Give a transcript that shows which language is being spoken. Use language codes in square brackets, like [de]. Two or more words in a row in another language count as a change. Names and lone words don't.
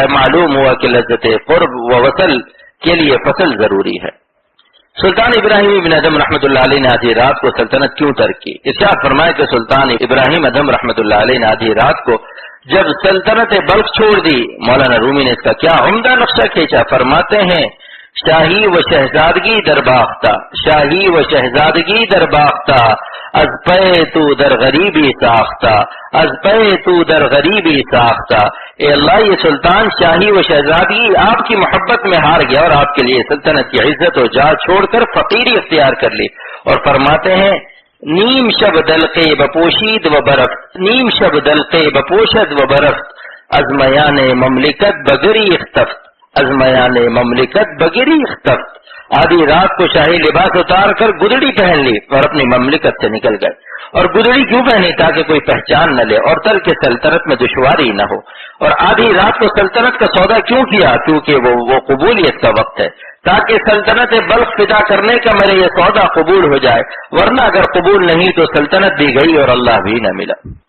[ur] معلوم ہوا کہ لذت قرب و وصل کے لیے فصل ضروری ہے۔ سلطان ابراہیم بن ادم رحمۃ اللہ علیہ نے آدھی رات کو سلطنت کیوں ترک کی؟ ارشاد فرمایا کہ سلطان ابراہیم ادم رحمۃ اللہ علیہ نے آدھی رات کو جب سلطنت بلخ چھوڑ دی، مولانا رومی نے اس کا کیا عمدہ نقشہ کھینچا۔ فرماتے ہیں، [fa] شاہی و شہزادگی درباختہ، شاہی و شہزادگی درباختہ، از پے تو در غریبی ساختہ، از پے تو در غریبی ساختہ۔ [ur] اے اللہ، یہ سلطان شاہی و شہزادگی آپ کی محبت میں ہار گیا اور آپ کے لیے سلطنت کی عزت و جاہ چھوڑ کر فقیری اختیار کر لی۔ اور فرماتے ہیں، [fa] نیم شب دلقے بپوشید و برفت، نیم شب دلقے بپوشد و برفت، از میان مملکت بگری اختفت، از میان مملکت بگری اختفت۔ [ur] آدھی رات کو شاہی لباس اتار کر گدڑی پہن لی اور اپنی مملکت سے نکل گئے۔ اور گدڑی کیوں پہنی؟ تاکہ کوئی پہچان نہ لے اور ترک سلطنت میں دشواری نہ ہو۔ اور آدھی رات کو سلطنت کا سودا کیوں کیا؟ کیونکہ وہ قبولیت کا وقت ہے، تاکہ سلطنت بلخ فدا کرنے کا میرے یہ سودا قبول ہو جائے، ورنہ اگر قبول نہیں تو سلطنت بھی گئی اور اللہ بھی نہ ملا۔